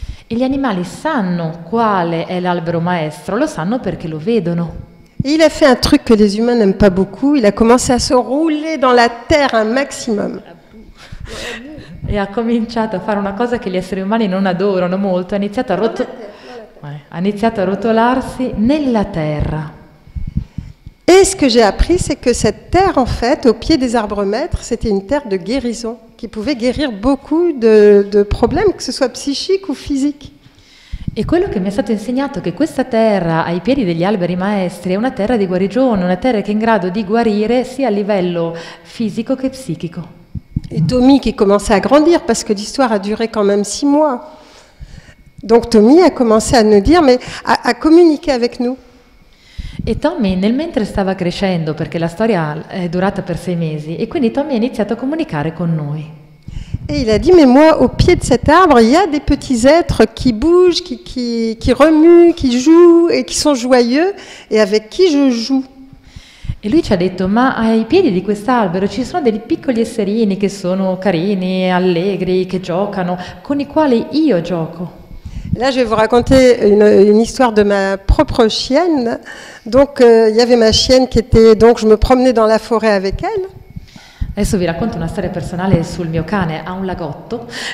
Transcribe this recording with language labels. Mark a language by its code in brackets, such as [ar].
[it] E gli animali sanno quale è l'albero maestro, lo sanno perché lo vedono. [fr] Et il a fait un truc que les humains n'aiment pas beaucoup. Il a commencé à se rouler dans la terre un maximum. [it] E ha cominciato a fare una cosa che gli esseri umani non adorano molto, ha iniziato a rotolarsi nella terra. [fr] Et ce que j'ai appris, c'est que cette terre, en fait, au pied des arbres maîtres, c'était une terre de guérison, qui pouvait guérir beaucoup de problèmes, que ce soit psychiques ou physiques. [it] E quello che mi è stato insegnato è che questa terra ai piedi degli alberi maestri è una terra di guarigione, una terra che è in grado di guarire sia a livello fisico che psichico. [fr] Et Tommy qui commençait à grandir, parce que l'histoire a duré quand même 6 mois. Donc Tommy a commencé à nous dire, mais à communiquer avec nous. [it] E Tommy nel mentre stava crescendo, perché la storia è durata per 6 mesi, e quindi Tommy ha iniziato a comunicare con noi. [fr] Et il a dit, mais moi, au pied de cet arbre, il y a des petits êtres qui bougent, qui remuent, qui jouent et qui sont joyeux, et avec qui je joue. [it] E lui ci ha detto, ma ai piedi di quest'albero ci sono dei piccoli esserini che sono carini, allegri, che giocano, con i quali io gioco. [fr] Là, je vais vous raconter une histoire de ma propre chienne. Donc, il y avait ma chienne qui était... Donc, je me promenais dans la forêt avec elle. [it] Adesso vi racconto una storia personale sul mio cane, ha un lagotto.